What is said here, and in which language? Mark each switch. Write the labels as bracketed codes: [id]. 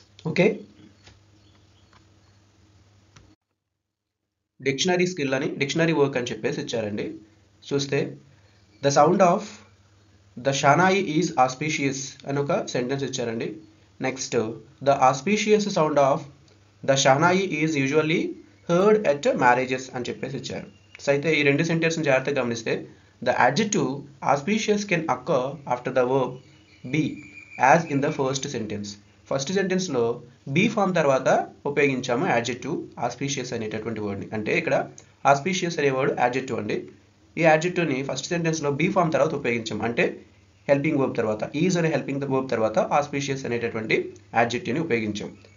[te] Okay, dictionary skill అని dictionary work అని చెప్పేసి ఇచ్చారండి. [en] చూస్తే the sound of the shehnai is auspicious [te] అని ఒక సెంటెన్స్ ఇచ్చారండి. [en] next the auspicious sound of the shehnai is usually heard at marriages [te] అని చెప్పేసి ఇచ్చారు. సో అయితే ఈ రెండు సెంటెన్స్ని జాగ్రత్తగా గమనిస్తే [en] The adjective auspicious can occur after the verb be as in the first sentence. [te] First సెంటెన్స్లో be form తర్వాత ఉపయోగించాము యాడ్జెక్టివ్ ఆస్పీషియస్ అనేటటువంటి వర్డ్ని. అంటే ఇక్కడ ఆస్పీషియస్ అనే వర్డ్ యాడ్జెక్టివ్ అండి. ఈ యాడ్జెక్టివ్ని ఫస్ట్ సెంటెన్స్లో బీ ఫామ్ తర్వాత ఉపయోగించాము. అంటే హెల్పింగ్ వర్బ్ తర్వాత ఈజ్ అనే హెల్పింగ్ వర్బ్ తర్వాత ఆస్పీషియస్ అనేటటువంటి యాడ్జెక్టివ్ని ఉపయోగించాం.